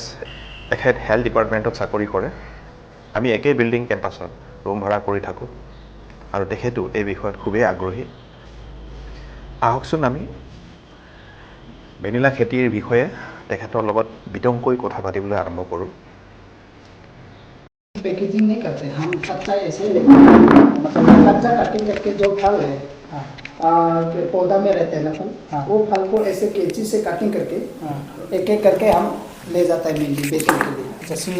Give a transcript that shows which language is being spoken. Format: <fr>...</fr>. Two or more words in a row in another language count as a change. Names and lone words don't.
<as>তেখেত হেল্থ ডিপাৰ্টমেণ্টত চাকৰি কৰে। আমি একে বিল্ডিং কেম্পাছত ৰুম ভাড়া কৰি থাকোঁ আৰু তেখেতো এই বিষয়ত খুবেই আগ্ৰহী। আহকচোন আমি ভেনিলা খেতিৰ বিষয়ে তেখেতৰ লগত বিতংকৈ কথা পাতিবলৈ আৰম্ভ কৰোঁ।</as> <hi>पैकेजिंग नहीं करते हम, कच्चा ऐसे ही लेते मतलब कच्चा कटिंग करके जो फल है पौधा में रहते हैं ना फल, वो फल को ऐसे कैंची से कटिंग करके एक एक करके हम ले जाता है मंडी बेचने के लिए। अच्छा, सिंगल</hi>